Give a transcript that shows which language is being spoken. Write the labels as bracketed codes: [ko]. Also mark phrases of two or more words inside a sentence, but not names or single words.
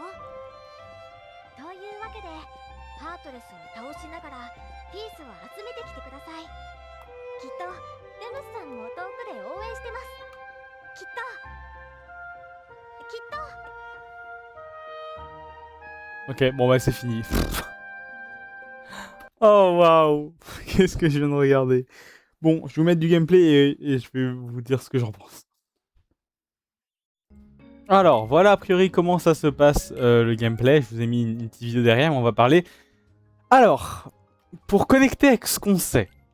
[ja] というわけで、ハートレスを倒しながらピースを集めてきてください。きっとレムスさんも遠くで応援してます。きっと。 [fr] Ok, bon bah c'est fini. Oh waouh, qu'est-ce que je viens de regarder. Bon, je vais vous mettre du gameplay et je vais vous dire ce que j'en pense. Alors, voilà a priori comment ça se passe le gameplay. Je vous ai mis une petite vidéo derrière, mais on va parler. Alors, pour connecter avec ce qu'on sait.